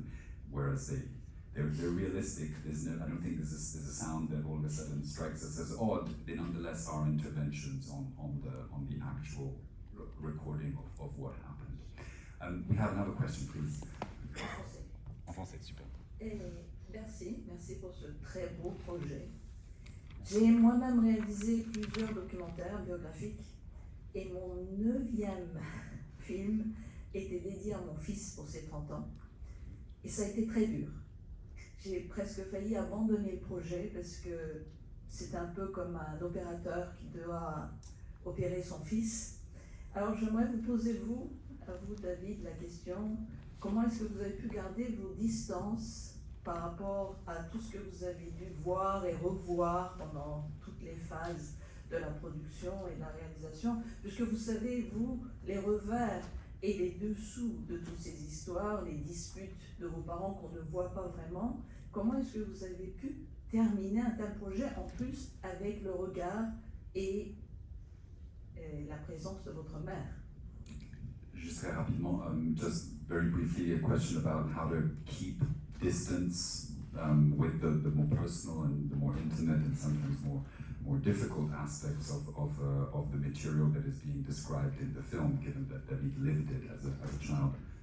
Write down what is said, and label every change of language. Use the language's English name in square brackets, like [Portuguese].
[English] And whereas they're realistic, I don't think there's a sound that all of a sudden strikes us as odd. They nonetheless are interventions on the actual recording of what happened. We have another question, please. [French] En français, super. Merci pour ce très beau projet. J'ai moi-même réalisé plusieurs documentaires biographiques, et mon 9e film était dédié à mon fils pour ses 30 ans. Et ça a été très dur. J'ai presque failli abandonner le projet parce que c'est un peu comme un opérateur qui doit opérer son fils. Alors j'aimerais vous poser, à vous David, la question, comment est-ce que vous avez pu garder vos distances par rapport à tout ce que vous avez dû voir et revoir pendant toutes les phases de la production et de la réalisation, puisque vous savez, vous, les revers et les dessous de toutes ces histoires, les disputes de vos parents qu'on ne voit pas vraiment, comment est-ce que vous avez pu terminer un tel projet, en plus avec le regard et la présence de votre mère? [English] Just [French] très rapidement, [English] just very briefly, a question about how to keep distance with the more personal and the more intimate and sometimes more more difficult aspects of the material that is being described in the film, given that David lived it as a child?